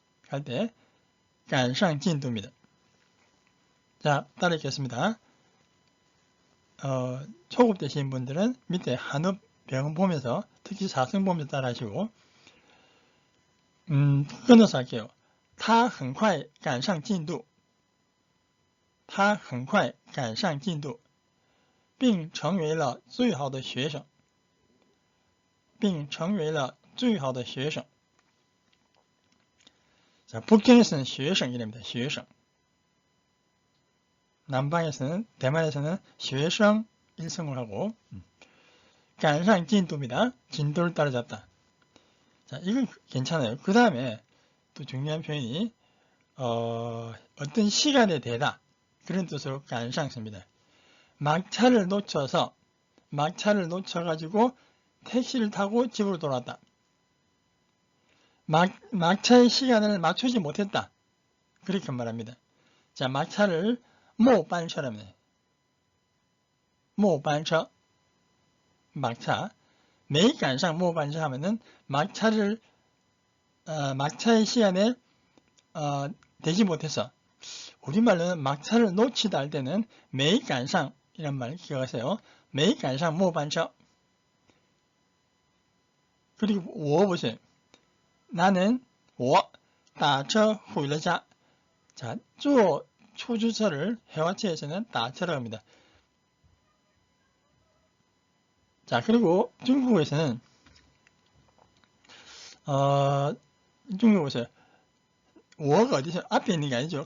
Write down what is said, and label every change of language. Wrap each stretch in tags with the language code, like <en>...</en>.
<ko>할 때,</ko> <zh>赶上进度</zh> <ko>입니다. 자, 따라 읽겠습니다. 초급 되신 분들은 밑에 한어 병음 보면서, 특히 사성 보면서 따라 하시고, 끊어서 할게요.</ko> <zh>他很快赶上进度他很快赶上进度并成为了最好的学生</zh> <ko>자, 북경에서는</ko> <zh>学生이랍니다.</zh> <ko>学生 남방에서는 대만에서는 学生 일성을 하고</ko> <zh>赶上进度</zh> <ko>입니다. 진도를 따라잡다. 자, 이건 괜찮아요. 그 다음에 또 중요한 표현이 어떤 시간에 되다 그런 뜻으로 赶上 씁니다. 막차를 놓쳐가지고 택시를 타고 집으로 돌아왔다. 막차의 시간을 맞추지 못했다. 그렇게 말합니다. 자, 막차를 末班车랍니다. 末班车 막차</ko> <zh>没赶上末班车</zh> <ko>하면은 막차의 시간에 되지 못해서 우리말로는 막차를 놓치다 할 때는 没赶上 이란 말 기억하세요.</ko> <zh>没赶上末班车</zh> <ko>그리고</ko> <zh>我</zh> <ko>보세요. 나는</ko> <zh>我打车回了家.</zh> <ko>자, 坐 出租车를 회화체에서는 打车라고 합니다. 자, 그리고 중국어에서는 좀 보세요. 워가 어디서 앞에 있는 게 아니죠.</ko>